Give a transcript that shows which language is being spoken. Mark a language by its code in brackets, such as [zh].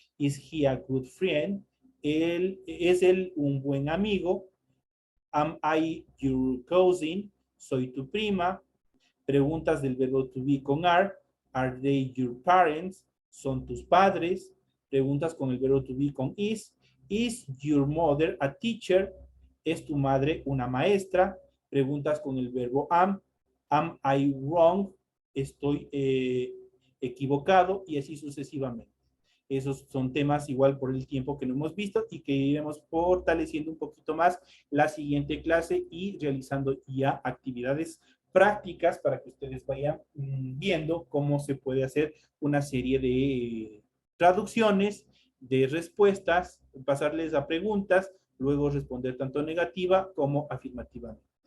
[en] Is he a good friend? [es] ¿Es él un buen amigo? [en] Am I your cousin? [es] ¿Soy tu prima? Preguntas del verbo to be con are. [en] Are they your parents? [es] ¿Son tus padres? Preguntas con el verbo to be con is. [en] Is your mother a teacher? [es] ¿Es tu madre una maestra? Preguntas con el verbo am. [en] Am I wrong? [es] Estoy equivocado y así sucesivamente. Esos son temas igual por el tiempo que no hemos visto y que iremos fortaleciendo un poquito más la siguiente clase y realizando ya actividades prácticas para que ustedes vayan viendo cómo se puede hacer una serie de traducciones, de respuestas, pasarles a preguntas, luego responder tanto negativa como afirmativamente.